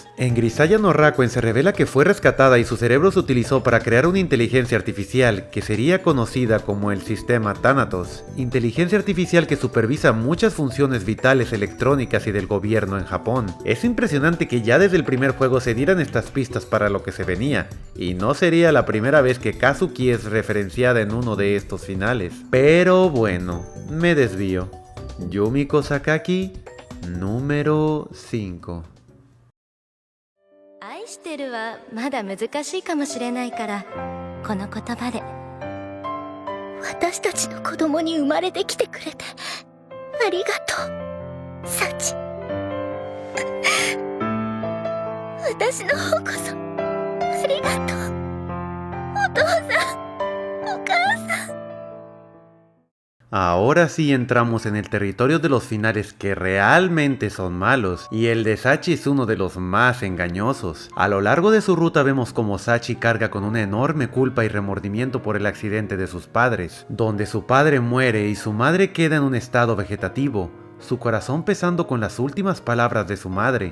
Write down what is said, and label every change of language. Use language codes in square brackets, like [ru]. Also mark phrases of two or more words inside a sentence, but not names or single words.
[es] En Grisaya no Rakuen se revela que fue rescatada y su cerebro se utilizó para crear una inteligencia artificial que sería conocida como el sistema Thanatos, inteligencia artificial que supervisa muchas funciones vitales electrónicas y del gobierno en Japón. Es impresionante que ya desde el primer juego se dieran estas pistas para lo que se venía, y no sería la primera vez que Kazuki es referenciada en uno de estos finales. Pero bueno, me desvío. Yumiko Sakaki, número 5. [ja] 愛してるはまだ難しいかもしれないから、この言葉で。私たちの子供に生まれてきてくれてありがとう、サチ。私の方こそありがとう。 [es] Ahora sí entramos en el territorio de los finales que realmente son malos, y el de Sachi es uno de los más engañosos. A lo largo de su ruta vemos como Sachi carga con una enorme culpa y remordimiento por el accidente de sus padres, donde su padre muere y su madre queda en un estado vegetativo, su corazón pesando con las últimas palabras de su madre.